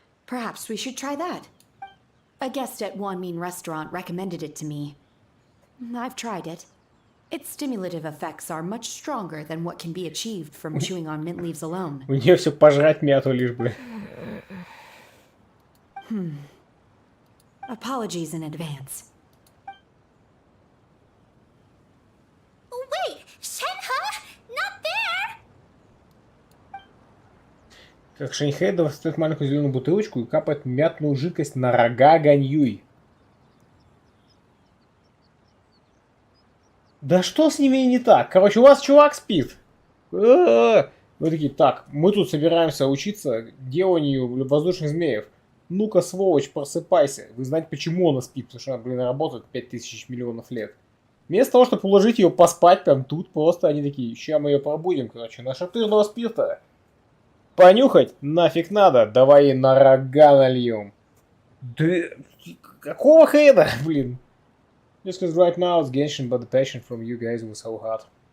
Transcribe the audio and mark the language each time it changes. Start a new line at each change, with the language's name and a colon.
English: Perhaps we should try that. A guest at Wanmin restaurant recommended it to me. I've tried it. Its stimulative effects are much stronger than what can be achieved from chewing on mint leaves alone.
Russian: У нее все пожрать мяту лишь бы.
English: Apologies in advance. Wait! Shenhe? Not there!
Russian: Как Шэньхэ достает маленькую зеленую бутылочку и капает мятную жидкость на рога Ганьюй. Да что с ними не так? Короче, у вас чувак спит. Вы такие, так, мы тут собираемся учиться деланию воздушных змеев. Ну-ка, сволочь, просыпайся. Вы знаете, почему она спит? Потому что она, блин, работает 5000 миллионов лет. Вместо того, чтобы уложить ее поспать прям тут, просто они такие, ща мы ее пробудим, короче, нашатырного спирта. Понюхать нафиг надо, давай ей на рога нальем. Да, какого хрена, блин?
English: Just because right now it's Genshin, but the passion from you guys was so hot.